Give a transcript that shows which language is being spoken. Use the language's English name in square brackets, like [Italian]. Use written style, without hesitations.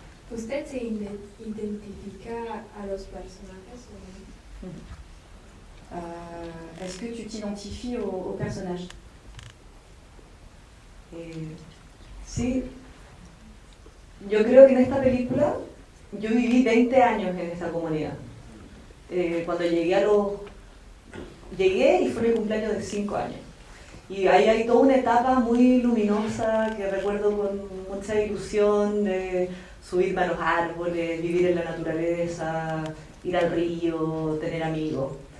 [Spanish] ¿Usted se identifica a los personajes o no? [French] Est-ce que tu t'identifies au personnage? [Spanish] Sí, yo creo que en esta película yo viví 20 años en esta comunidad. Cuando llegué y fue mi cumpleaños de 5 años. Y ahí hay toda una etapa muy luminosa que recuerdo con mucha ilusión de subirme a los árboles, vivir en la naturaleza, ir al río, tener amigos.